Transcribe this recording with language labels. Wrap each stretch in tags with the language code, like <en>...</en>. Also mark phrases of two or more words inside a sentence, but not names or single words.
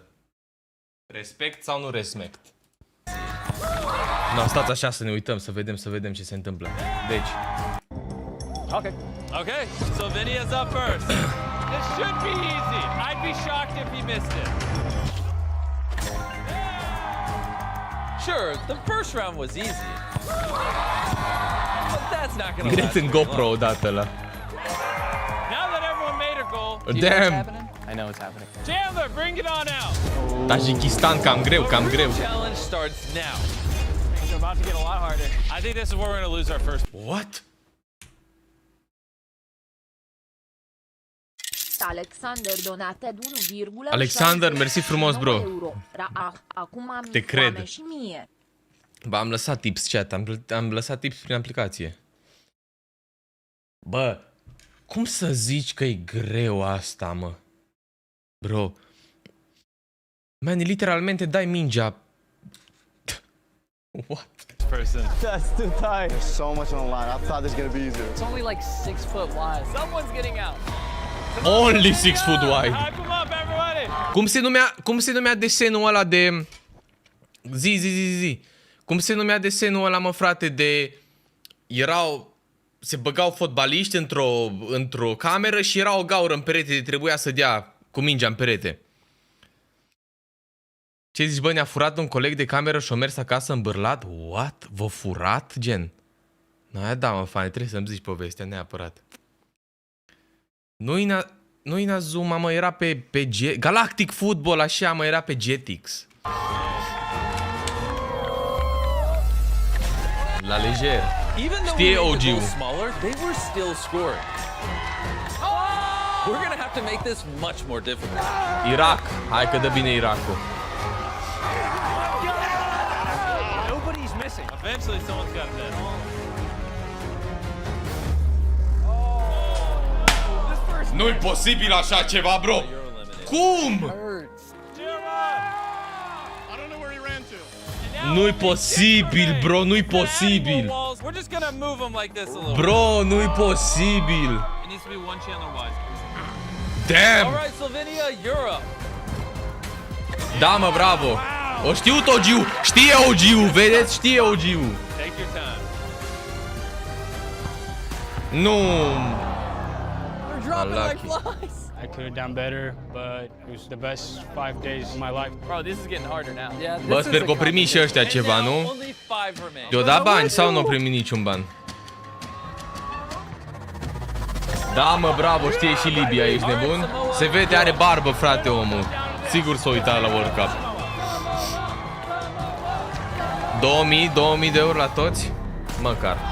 <ro>Respect sau nu respect? No, stați așa să ne uităm, să vedem ce se întâmplă. Deci.</ro> <en>Okay. Okay, Slovenia's up first. This should be easy. I'd be shocked if he missed it. Sure, the first round was easy. But that's not gonna</en> <ro>Greț</ro> <en>last</en> <ro>în</ro> <en>very GoPro long.</en> <ro>odată la.</ro> <en>Now that everyone made a goal, Damn! I know what's happening. Chandler, bring it on out.</en> <ro>Tajikistan, cam greu.</ro> <en>Challenge starts now. Things are about to get a lot harder. I think this is where we're going to lose our first. What? Alexander donated 1,6</en> <ro>Alexander, mersi frumos, bro. euro. Acum am Te cred. foame și mie. Bă, am lăsat tips, chat. Am lăsat tips prin aplicație. Bă, cum să zici că e greu asta, mă? Bro. Man, literalmente dai mingea.</ro> <en>What? Person. That's too tight. There's so much on the line. I thought this was gonna be easier. It's only like 6 foot wide. Someone's getting out. Only 6 foot wide. Hype him up, everybody.</en> <ro>Cum se numea desenul ăla de... Zi. Cum se numea desenul ăla, mă, frate, de... Se băgau fotbaliști într-o cameră și era o gaură în perete de trebuia să dea cu mingea în perete. Ce zici, bă, ne-a furat un coleg de cameră și-o mers acasă îmbârlat? What? V-a furat, gen? Da, mă, fane, trebuie să-mi zici povestea neapărat. Nu Inazuma, mă, era pe Galactic Football, așa, mă, era pe Jetix. La lejer. Știe OG-ul.</ro> <en>We're gonna have to make this much more difficult.</en> <ro>Irak. Hai că dă bine Irakul.</ro> <en>Nobody's missing. Eventually, someone's got to miss.</en> <ro>Nu-i posibil așa ceva, bro. Cum?</ro> <en>I don't know where he ran to.</en> <ro>Nu-i posibil, bro, nu-i posibil.</ro> <en>We're just gonna move them like this a little.</en> <ro>Bro, nu-i posibil.</ro> <en>It needs to be one Chandler wide. Damn. All right, Slovenia, you're up.</en> <ro>Da, mă, bravo. O știut OG-ul. Știe OG-ul, vedeți? Știe OG-ul.</ro> <en>Take your time.</en> <ro>Nu.</ro> <en>They're dropping like Unlucky. flies. I could have done better, but it was the best 5 days of my life. Bro, this is getting harder now. Yeah,</en> <ro>Bă,</ro> <en>this</en> <ro>sper</ro> <en>is</en> <ro>că o primi și ăștia ceva, nu?</ro> <en>only 5 remain.</en> <ro>I-o dat bani sau nu o primi niciun ban? Da, mă, bravo, știe și Libia, ești nebun? Se vede, are barbă, frate, omul. Sigur s-o uitat la World Cup. 2000 de euro la toți? Măcar.</ro>